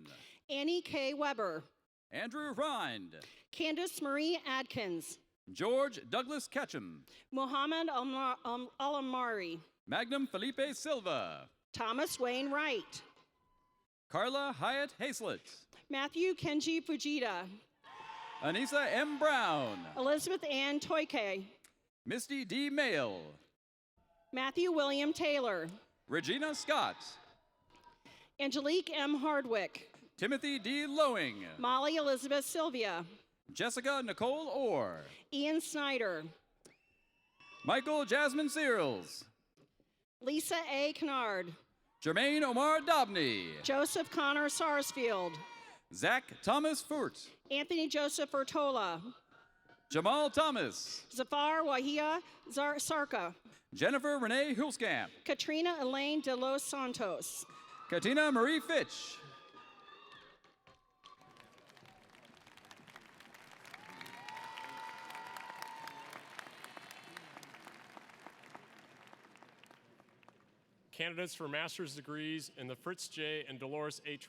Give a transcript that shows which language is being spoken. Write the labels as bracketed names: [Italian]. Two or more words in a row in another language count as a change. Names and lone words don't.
[English] Annie K. Weber. Andrew Rind. Candace Marie Adkins. George Douglas Ketchum. Muhammad Al-Amari. Magnum Felipe Silva. Thomas Wayne Wright. Carla Hyatt Hazlett. Matthew Kenji Fujita. Anissa M. Brown. Elizabeth Ann Toike. Misty D. Mayle. Matthew William Taylor. Regina Scott. Angelique M. Hardwick. Timothy D. Lowing. Molly Elizabeth Sylvia. Jessica Nicole Orr. Ian Snyder. Michael Jasmine Searles. Lisa A. Kennard. Jermaine Omar Dobney. Joseph Connor Sarsfield. Zach Thomas Furt. Anthony Joseph Ortola. Jamal Thomas. Zafar Wahia Sarka. Jennifer Renee Hulskamp. Katrina Elaine de los Santos. Katina Marie Fitch. Candidates for master's degrees in the Fritz J. and Dolores H.